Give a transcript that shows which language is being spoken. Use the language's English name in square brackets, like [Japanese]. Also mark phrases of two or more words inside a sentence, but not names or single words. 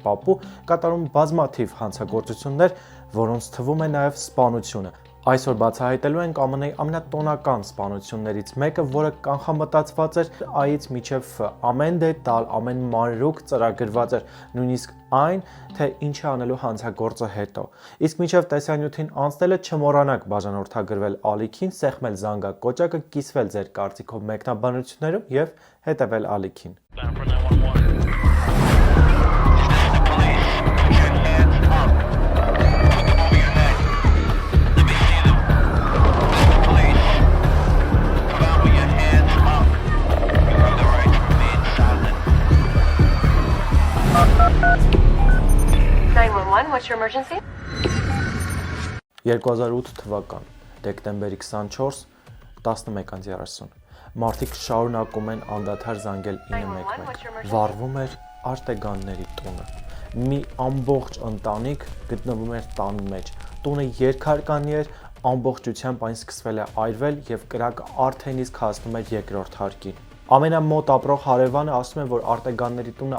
[Armenian] պապու, կատարում բազմաթիվ հանցագործություններ, որոնց թվում է նաեւ սպանությունը։ Այսօր բացահայտելու ենք ԱՄՆ-ի ամենատոնական սպանություններից մեկը, որը կանխամտածված էր A-ից մինչև F, ամեն դետալ, ամեն մանրուք ծրագրված էր, նույնիսկ այն, թե ինչ է անելու հանցագործը հետո։ Իսկ մինչև տեսանյութին անցնելը չմոռանաք բաժանորդագրվել ալիքին, սեղմել զանգակոճակը, կիսվել ձեր կարծիքով մեկնաբանություններում եւ հետեւել ալիքին։ [English] What's your emergency? [Armenian] 2008 թվական, դեկտեմբերի 24, 11:30 մարդիկ շարունակում են անդադար զանգել 911, վառվում էր արտեգանների տունը, մի ամբողջ ընտանիք գտնվում էր տան մեջ, տունը երկհարկանի էր, ամբողջությամբ այն սկսվել է այրվել և կրակը արդեն իսկ հասնում էր երկրորդ հարկին։ Ամենամոտ ապրող հարևանը ասում է, որ արտեգանների տունը